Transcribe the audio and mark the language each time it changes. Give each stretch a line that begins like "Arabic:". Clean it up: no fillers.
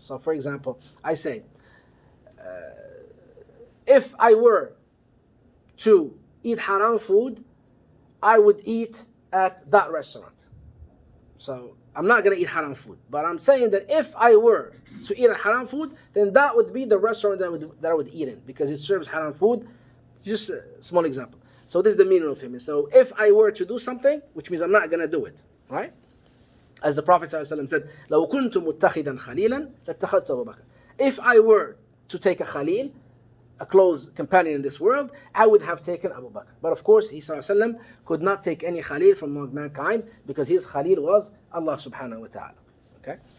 English: So for example, I say, if I were to eat haram food, I would eat at that restaurant. So I'm not going to eat haram food. But I'm saying that if I were to eat a haram food, then that would be the restaurant that I would eat in, because it serves haram food. Just a small example. So this is the meaning of him. So if I were to do something, which means I'm not going to do it, right? As the Prophet ﷺ said,
Arabic: لو كنت متخذا خليلا لاتخذت أبو بكر.
English: If I were to take a khalil, a close companion in this world, I would have taken Abu Bakr. But of course, he ﷺ could not take any khalil from among mankind, because his khalil was Allah subhanahu wa ta'ala. Okay?